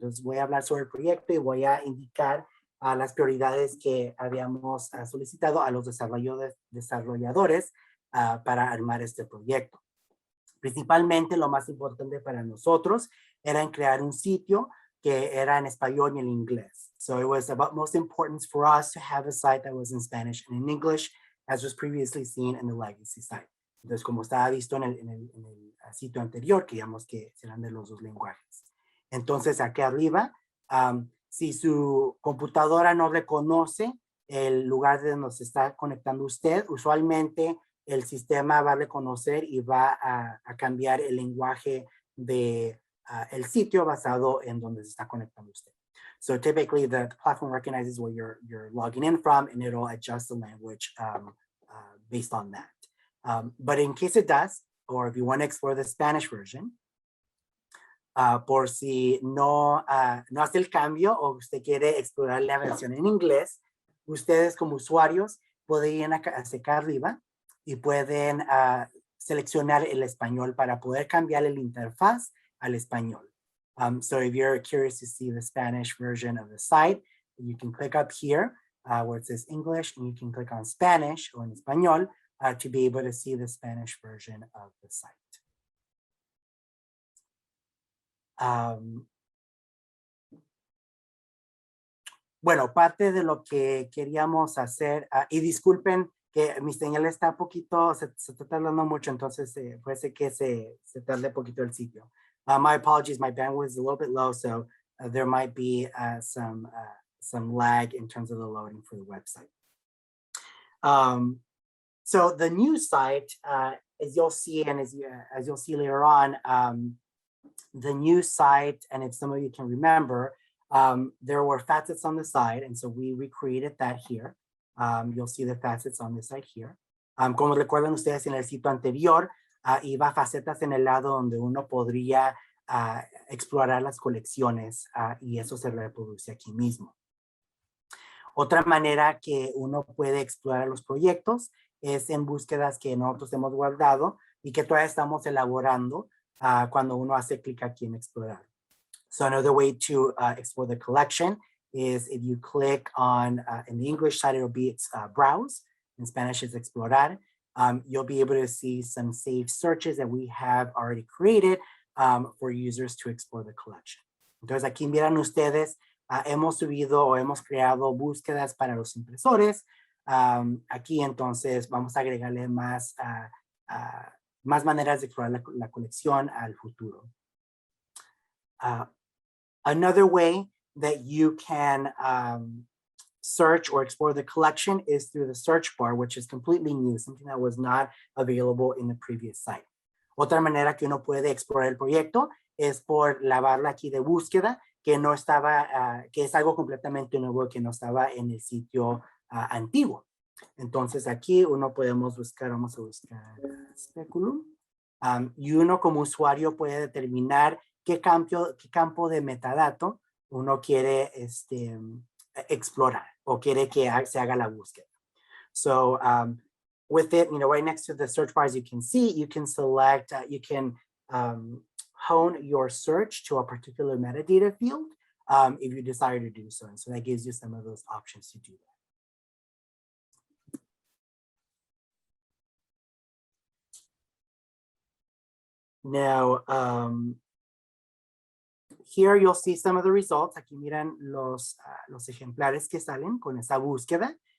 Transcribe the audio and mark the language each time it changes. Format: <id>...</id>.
<es>Entonces voy a hablar sobre el proyecto y voy a indicar las prioridades que habíamos solicitado a los desarrolladores para armar este proyecto. Principalmente lo más importante para nosotros era en crear un sitio que era en español y en inglés.</es> <en>So it was about most importance for us to have a site that was in Spanish and in English, as was previously seen in the legacy site.</en> <es>Entonces, como estaba visto en el sitio anterior, que digamos que serán de los dos lenguajes. Entonces, aquí arriba, si su computadora no reconoce el lugar de donde se está conectando usted, usualmente el sistema va a reconocer y va a cambiar el lenguaje de el sitio basado en donde se está conectando usted.</es> <en>So typically the platform recognizes where you're logging in from and it'll adjust the language based on that. But in case it does, or if you want to explore the Spanish version,</en> <es>por si no hace el cambio o usted quiere explorar la versión en inglés, ustedes como usuarios pueden ir hacia acá arriba y pueden seleccionar el español para poder cambiar el interfaz al español.</es> <en>So if you're curious to see the Spanish version of the site, you can click up here where it says English, and you can click on Spanish or</en> <es>en español</es> <en>to be able to see the Spanish version of the site.</en> <es>Bueno, parte de lo que queríamos hacer, y disculpen que mi señal está un poquito, se está tardando mucho, entonces puede ser que se tarde poquito el sitio.</es> <en>My apologies, my bandwidth is a little bit low, so there might be some lag in terms of the loading for the website. So the new site, as you'll see, and as you'll see later on, the new site, and if some of you can remember, there were facets on the side, and so we recreated that here. You'll see the facets on the side here.</en> <es>Como recuerdan ustedes en el sitio anterior, iba facetas en el lado donde uno podría explorar las colecciones y eso se reproduce aquí mismo. Otra manera que uno puede explorar los proyectos es en búsquedas que nosotros hemos guardado y que todavía estamos elaborando cuando uno hace clic aquí en explorar.</es> <en>So another way to explore the collection is if you click on, in the English side, it'll be browse. In Spanish, it's explorar. You'll be able to see some saved searches that we have already created for users to explore the collection.</en> <es>Entonces aquí miran ustedes, hemos subido o hemos creado búsquedas para los impresores. Aquí entonces vamos a agregarle más maneras de explorar la colección al futuro.</es> <en>Another way that you can search or explore the collection is through the search bar, which is completely new, something that was not available in the previous site.</en> <es>Otra manera que uno puede explorar el proyecto es por la barra aquí de búsqueda, que no estaba, que es algo completamente nuevo que no estaba en el sitio antiguo. Entonces aquí uno podemos buscar, vamos a buscar speculum, y uno como usuario puede determinar qué campo de metadato uno quiere explorar o quiere que se haga la búsqueda.</es> <en>So with it, right next to the search bar, as you can see, you can select, you can hone your search to a particular metadata field if you desire to do so. And so that gives you some of those options to do that. Now, here you'll see some of the results.</en> <es>Aquí miran los ejemplares que salen con esa búsqueda.</es>